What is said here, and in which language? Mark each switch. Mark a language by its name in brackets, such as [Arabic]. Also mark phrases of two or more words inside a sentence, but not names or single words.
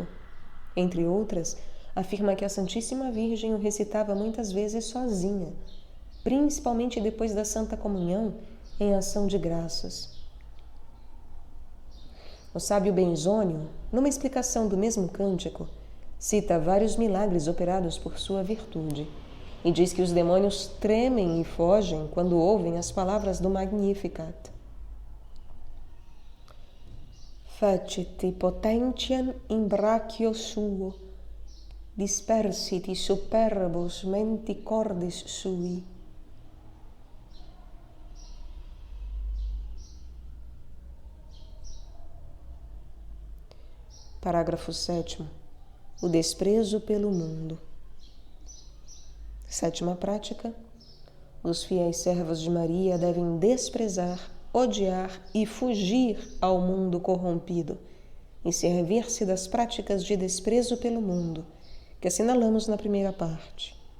[Portuguese] Entre outras, afirma que a Santíssima Virgem o recitava muitas vezes sozinha, principalmente depois da Santa Comunhão, em ação de graças. O sábio Benzônio, numa explicação do mesmo cântico, cita vários milagres operados por sua virtude e diz que os demônios tremem e fogem quando ouvem as palavras do Magnificat. [Latin] Facit potentiam in brachio suo, dispersit superbos menti cordis sui. [Portuguese] Parágrafo 7º. O desprezo pelo mundo. 7ª prática. Os fiéis servos de Maria devem desprezar, odiar e fugir ao mundo corrompido e servir-se das práticas de desprezo pelo mundo, que assinalamos na primeira parte.